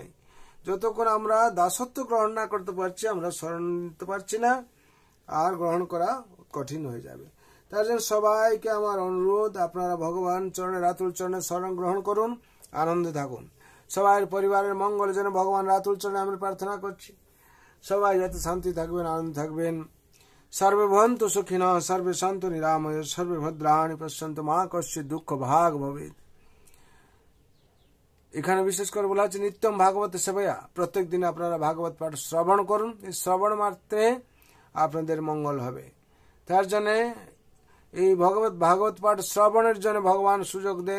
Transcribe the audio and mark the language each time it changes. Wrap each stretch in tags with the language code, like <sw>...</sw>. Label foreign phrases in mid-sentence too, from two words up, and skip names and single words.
<bn>যতক্ষণ আমরা দাসত্ব গ্রহণ না করতে পারছি, আমরা শরণ নিতে পারছি না, আর গ্রহণ করা কঠিন হয়ে যাবে। তার জন্য সবাইকে আমার অনুরোধ, আপনারা ভগবান চরণে, রাতুল চরণে শরণ গ্রহণ করুন, আনন্দে থাকুন। সবাই পরিবারের মঙ্গলের জন্য ভগবান রাতুল চরণে আমরা প্রার্থনা করছি। সবাই যাতে শান্তি থাকবেন, আনন্দ থাকবেন।</bn> <sa>সর্বে ভবন্তু সুখিনঃ, সর্বে সন্তু নিরাময়, সর্বে ভদ্রাণি পশ্যন্তু মা কশ্চিৎ দুঃখ ভাগ ভবেৎ।</sa> <bn>এখানে বিশেষ করে বলা হচ্ছে</bn> <sa>নিত্যম ভাগবত সেবয়া,</sa> <bn>প্রত্যেক দিন আপনারা ভাগবত পাঠ শ্রবণ করুন। এই শ্রবণ মাত্রে আপনাদের মঙ্গল হবে। তার জন্য এই ভাগবত পাঠ শ্রবণের জন্য ভগবান সুযোগ দেন।</bn>